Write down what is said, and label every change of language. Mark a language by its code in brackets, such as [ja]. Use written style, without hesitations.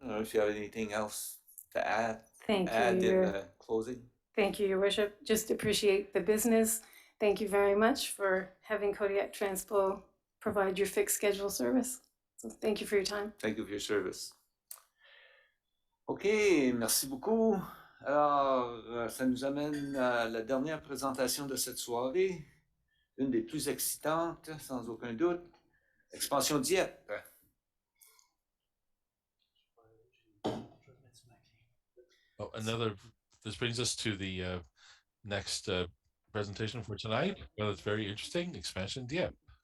[en] I don't know if you have anything else to add. Thank in you. the closing. Thank you, Your Worship. Just appreciate the business. Thank you very much for having Kodiak Transpo provide your fixed schedule service. So thank you for your time. Thank you for your service. [fr] OK, merci beaucoup. Alors, ça nous amène à la dernière présentation de cette soirée, une des plus excitantes, sans aucun doute, Expansion Dieppe. [en] Oh, this brings us to the next presentation for tonight. Well, it's very interesting, Expansion Dieppe.